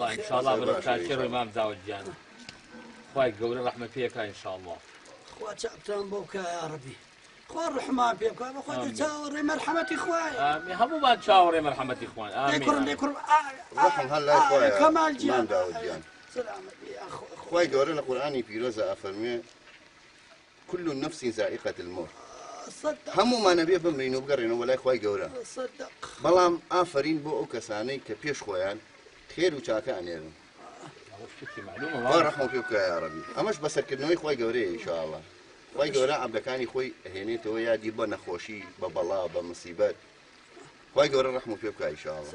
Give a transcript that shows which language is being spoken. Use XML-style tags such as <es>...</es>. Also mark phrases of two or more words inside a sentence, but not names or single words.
<ckb>ئینشاءڵڵا بەرەو چاکێڕۆی مام داوود گیانە خوای گەورە ڕەحمەت پێ بکە ئینشاءڵڵا خوا چاکتان بۆ بکە</ckb> <ar>یا ڕەبی</ar> <ckb>خوا ڕحمان پێ بکە بەخوا چاوەڕێ مەرحەمەتی خوایە ئامین هەموومان چاوەڕێ مەرحەمەتی خوان دەی کوڕم دەی کوڕم ڕەحم هەر لای خوایە کەمال مام گیان داوود جیان سلامەت بێ یا خۆ خوای گەورە لە قورئانی پیرۆزە ئەفەرمێ</ckb> <ar>كل نفس ذائقة الموت</ar> <ckb>صدق هەموومانە بێ بمرین و بگەڕێنەوە لای خوای گەورە صدق بەڵام ئافرین بۆ ئەو کەسانەی کە پێش خۆیان خێر و چاکە ئەنێرن خوا ڕەحمەت پێ بکە</ckb> <ar>یا ڕەبی</ar> <ckb>ئەمەش بەسەرکردنەوەی خوای گەورەیە ئینشاءڵڵا خوای گەورە عەبدەکانی خۆی ئەهێنێتەوە یادی بە نەخۆشی بە بەڵا بە مصیبەت خوای گەورە ڕەحمەت پێ بکە ئینشاءڵڵا</ckb>